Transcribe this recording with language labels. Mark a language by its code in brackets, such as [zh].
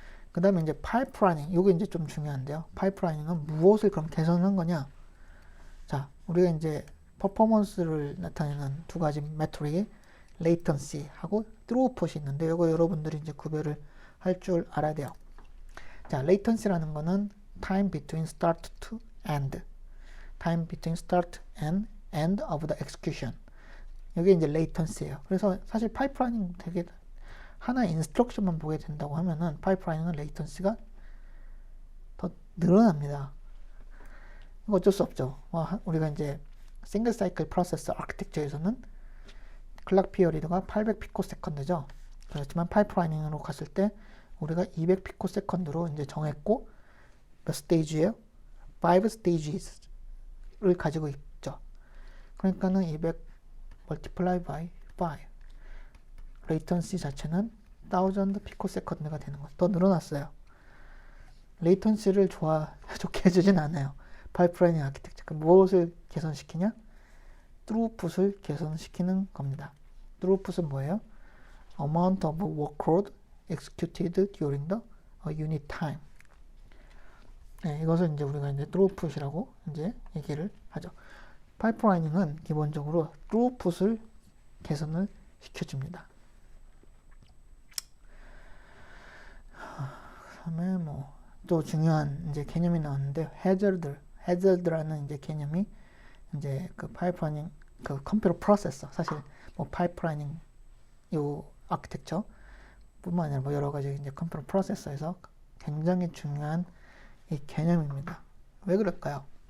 [ko] 그 다음에 이제 파이프라이닝, 요게 이제 좀 중요한데요. 파이프라이닝은 무엇을 그럼 개선한 거냐? 자, 우리가 이제 퍼포먼스를 나타내는 두 가지 메트릭이 레이턴시하고 트루풋이 있는데 요거 여러분들이 이제 구별을 할 줄 알아야 돼요. 자, 레이턴시라는 거는 [en] time between start to end. time between start and end of the execution. [ko] 이게 이제 레이턴시예요. 그래서 사실 파이프라이닝 되게 하나의 인스트럭션만 보게 된다고 하면은 파이프라이닝은 레이턴시가 더 늘어납니다. 이거 어쩔 수 없죠. 우리가 이제 싱글 사이클 프로세서 아키텍처에서는 클락 피어리드가 800 피코세컨드죠. 그렇지만 파이프라이닝으로 갔을 때 우리가 200 피코세컨드로 이제 정했고 몇 스테이지예요? [en] 5 stages [ko] 를 가지고 있죠. 그러니까는 [en] 200 multiply by 5. [ko] 레이턴시 자체는 1000 피코세컨드가 되는 거예요. 더 늘어났어요. 레이턴시를 좋게 해주진 않아요. 파이프라이닝 아키텍처. 무엇을 개선시키냐? throughput을 개선시키는 겁니다. throughput은 뭐예요? [en] amount of workload executed during the unit time. [ko] 네, 이것을 이제 우리가 이제 throughput이라고 이제 얘기를 하죠. 파이프라이닝은 기본적으로 throughput을 개선을 시켜줍니다. 그다음에 뭐 또 중요한 이제 개념이 나왔는데 hazard라는 이제 개념이 이제 그 파이프라이닝 그 컴퓨터 프로세서 사실 뭐 파이프라이닝 요 아키텍처 뿐만 아니라 뭐 여러 가지 이제 컴퓨터 프로세서에서 굉장히 중요한 이 개념입니다. 왜 그럴까요?